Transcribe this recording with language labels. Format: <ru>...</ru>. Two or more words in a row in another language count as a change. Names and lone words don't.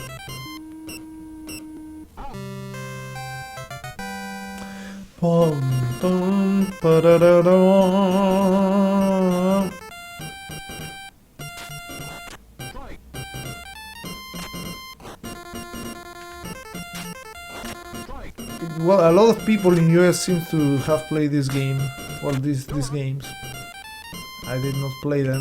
<en>Boom. Dum, ba-da-da-da. Well, a lot of people in US seem to have played this game, well, these games. I did not play them.</en>